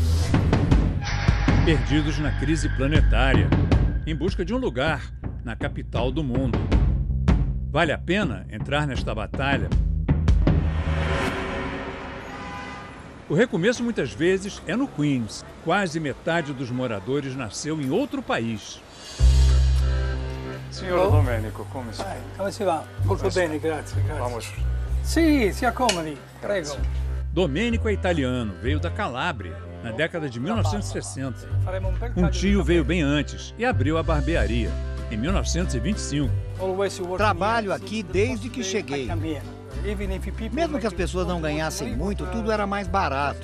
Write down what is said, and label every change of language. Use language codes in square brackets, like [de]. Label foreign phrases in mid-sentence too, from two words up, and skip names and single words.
[pt] Perdidos na crise planetária, em busca de um lugar na capital do mundo. Vale a pena entrar nesta batalha? O recomeço muitas vezes é no Queens. Quase metade dos moradores nasceu em outro país. [it] Signor Domenico, come sta? Come si va? Molto bene, grazie. [pt] Vamos. [it] Sì, si accomodi, prego. [pt] Domênico é italiano, veio da Calábria, na década de 1960. Um tio veio bem antes e abriu a barbearia, em 1925. Trabalho aqui desde que cheguei. Mesmo que as pessoas não ganhassem muito, tudo era mais barato.